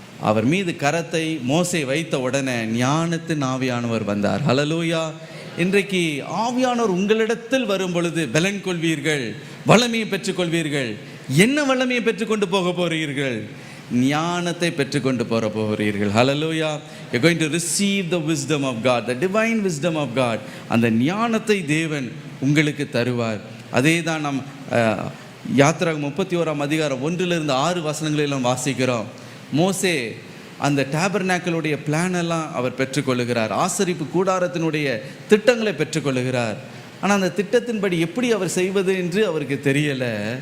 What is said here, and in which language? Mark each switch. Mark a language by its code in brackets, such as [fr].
[ta] அவர் மீது கரத்தை மோசே வைத்த உடனே ஞானத்தின் ஆவியானவர் வந்தார். ஹல்லேலூயா. இன்றைக்கு ஆவியானவர் உங்களிடத்தில் வரும் பொழுது பலன் கொள்வீர்கள், வல்லமையை பெற்றுக்கொள்வீர்கள். என்ன வல்லமையை பெற்றுக்கொண்டு போக போகிறீர்கள்? ஞானத்தை பெற்றுக்கொண்டு போகிறீர்கள். ஹல்லேலூயா. [en] You're going to receive the wisdom of God, the divine wisdom of God. [ta] அந்த ஞானத்தை தேவன் உங்களுக்கு தருவார். அதே தான் நாம் யாத்திராகமம் 31ஆம் அதிகாரம் 1-6 வசனங்களிலும் வாசிக்கிறோம். மோசே அந்த டேபர்நாக்கிளுடைய பிளான் எல்லாம் அவர் பெற்றுக்கொள்ளுகிறார். ஆசரிப்பு கூடாரத்தினுடைய திட்டங்களை பெற்றுக்கொள்ளுகிறார். ஆனால் அந்த திட்டத்தின்படி எப்படி அவர் செய்வது என்று அவருக்கு தெரியலை.